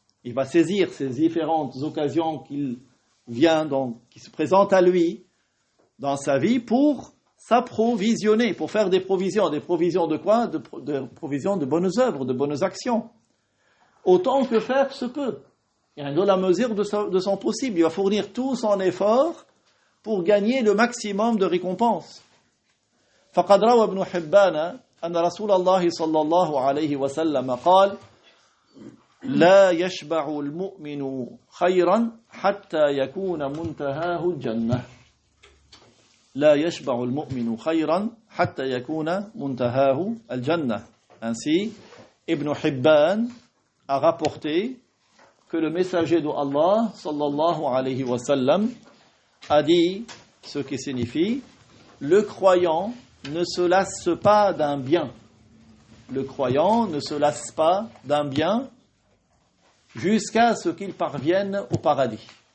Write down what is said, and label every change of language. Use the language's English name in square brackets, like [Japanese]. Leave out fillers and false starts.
[French] Il va saisir ces différentes occasions qui se présentent à lui dans sa vie pour s'approvisionner, pour faire des provisions. Des provisions de quoi? Des provisions de bonnes œuvres, de bonnes actions. Autant que faire se peut. Et dans la mesure de son possible, il va fournir tout son effort pour gagner le maximum de récompenses. [Arabic] فقد روى ابن حبان أن رسول الله صلى الله عليه وسلم قال لا يشبع المؤمن خيرا حتى يكون منتهاه الجنة لا يشبع المؤمن خيرا حتى يكون منتهاه الجنة. [French] Ainsi, Ibn Hibban a rapporté que le messager d'Allah sallallahu alayhi wa sallam a dit ce qui signifie le croyant ne se lasse pas d'un bien. Le croyant ne se lasse pas d'un bien jusqu'à ce qu'il parvienne au paradis.